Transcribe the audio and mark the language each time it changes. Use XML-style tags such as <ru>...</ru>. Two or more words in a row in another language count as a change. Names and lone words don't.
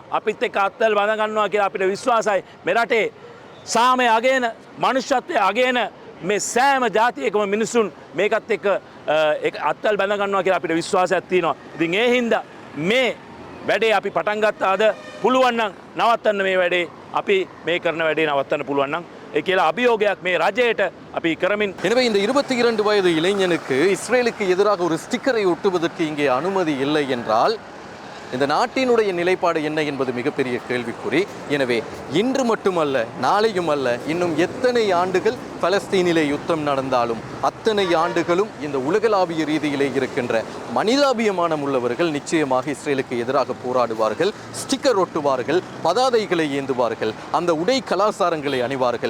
<si>අපිත් එක්ක අත්වල බඳ ගන්නවා කියලා අපිට විශ්වාසයි. මේ රටේ සාමය අගයන මනුෂ්‍යත්වය අගයන මේ සෑම ජාතියකම මිනිසුන් මේකත් එක්ක අත්වල බඳ ගන්නවා කියලා අපිට විශ්වාසයක් තියෙනවා. ඉතින් ඒ හින්දා මේ වැඩේ අපි පටන් ගත්තාද පුළුවන් නම් නවත්තන්න මේ වැඩේ අපි මේ කරන වැඩේ නවත්තන්න පුළුවන් නම් ඒ කියලා අභියෝගයක් මේ රජයට අපි කරමින්.</si> <ta>எனவே இந்த 22 வயது இளைஞனுக்கு இஸ்ரேலுக்கு எதிராக ஒரு ஸ்டிக்கரை ஒட்டுவதற்கு இங்கே அனுமதி இல்லை என்றால் இந்த நாட்டினுடைய நிலைப்பாடு என்ன என்பது மிகப்பெரிய கேள்விக்குறி. எனவே இன்று மட்டுமல்ல நாளையும் அல்ல இன்னும் எத்தனை ஆண்டுகள் பலஸ்தீனிலே யுத்தம் நடந்தாலும் அத்தனை ஆண்டுகளும் இந்த உலகளாவிய ரீதியிலே இருக்கின்ற மனிதாபியமானம் உள்ளவர்கள் நிச்சயமாக இஸ்ரேலுக்கு எதிராக போராடுவார்கள், ஸ்டிக்கர் ஒட்டுவார்கள், பதாதைகளை ஏந்துவார்கள், அந்த உடை கலாச்சாரங்களை அணிவார்கள்.</ta>